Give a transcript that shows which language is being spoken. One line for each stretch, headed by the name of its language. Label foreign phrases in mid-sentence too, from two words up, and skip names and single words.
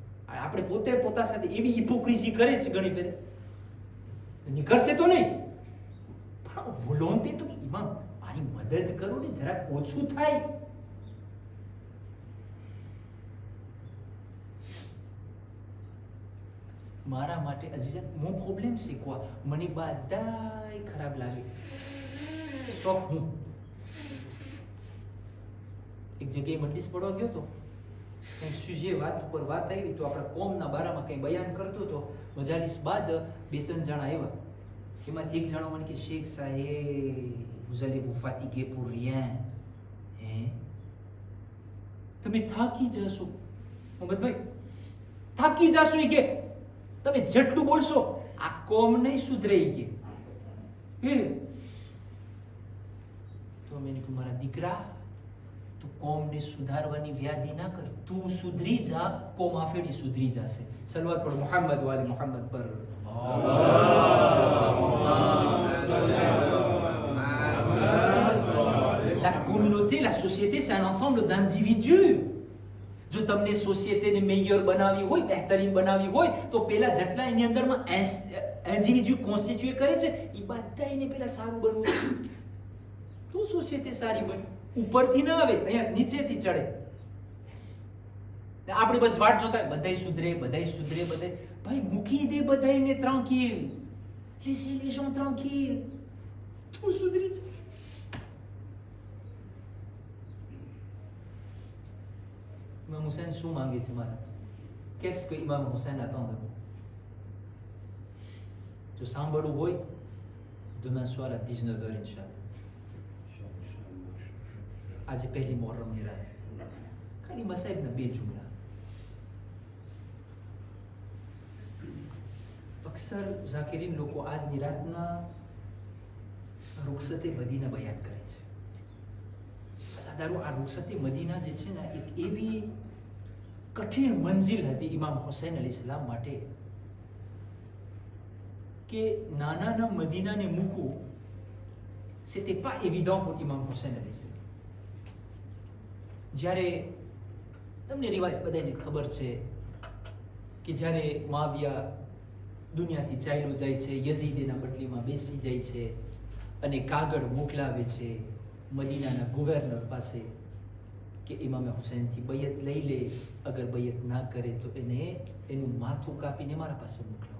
Gujarati: આપણે પોતે પોતા સાથે એવી હિપોક્રેસી કરે છે ઘણી ફેરે, નીકળશે તો નહીં, પણ વોલોન્તે તો ઇમામ મારી મદદ કરો ને, જરાક ઓછું થાય. મારા માટે અજીઝન
French: mon problème c'est quoi?
Gujarati: મને બધાય ખરાબ લાગે sauf હું. એક જગ્યાએ મજલિસ પડવા ગયો તો, કઈ સુજે વાત ઉપર વાત આવી તો આપણા કોમના બારામાં કઈ બયાન કરતો તો. મજાલિસ બાદ 2-3 જણા આવ્યા, એમાંથી એક જણો મને કે શેખ સાહેબ
French: vous allez vous fatiguer pour rien.
Gujarati: તમે થાકી જશો મોહમ્મદભાઈ, થાકી જશો. એ કે તમે જેટલું બોલશો આ કોમ નહીં સુધરે. કે તો મેં કહ્યું મારા દીકરા, તું કોમને સુધારવાની વ્યાધિ ના કર, તું સુધરી જા, કોમ આફેડી સુધરી જશે. સલવાત પર મોહમ્મદ વાલી મોહમ્મદ પર.
French: La communauté, la société, c'est un ensemble d'individus.
Gujarati: જો તમને સોસાયટીને મેયર બનાવી હોય, બહેતરીન બનાવી હોય, તો પેલા જેટલા એની અંદરમાં
French: individus constituent
Gujarati: કરે છે એ બધા એને પેલા સારું બનવું છે, તો સોસાયટી સારી બને. ઉપરથી ના આવે, અહીંયા નીચેથી ચડે. આપણે બસ વાટ જોતા બધાય સુધરે, બધાય સુધરે, બધાય. ભાઈ મૂકી દે બધાયને ટ્રાન્કિલ,
French: laissez les gens tranquilles,
Gujarati: તું સુધરી જાય. Imam Hussein શું માંગે છે મારા?
French: Qu'est-ce que Imam Hussein attend de moi?
Gujarati: જો સાંભળવું હોય
French: demain soir à 19h ઇન્શાઅલ્લાહ.
Gujarati: આજે પહેલી મુહર્રમની રાત, ખાલી મસાઈબના 2 જુમલા. અક્સર ઝાકિરીન લોકો આજની રાતના રૂખસતે મદીના બયાન કરે છે. આ રૂખસતે મદીના જે છે ને, એક એવી કઠિન મંજિલ હતી ઇમામ હુસૈન અલૈહિસ્સલામ માટે કે નાના મદીનાને મૂકવું
French: c'était pas évident pour
Gujarati: ઇમામ હુસૈન અલૈહિસ્સલામ. જ્યારે તમને રિવાયત બધાને ખબર છે કે જ્યારે મુઆવિયા દુનિયાથી ચાલ્યો જાય છે, યઝીદ એના બદલીમાં બેસી જાય છે અને કાગળ મોકલાવે છે મદીનાના ગવર્નર પાસે કે ઇમામ હુસૈનથી બૈયત લઈ લે, અગર બૈયત ના કરે તો એનું માથું કાપીને મારા પાસે મોકલાવો.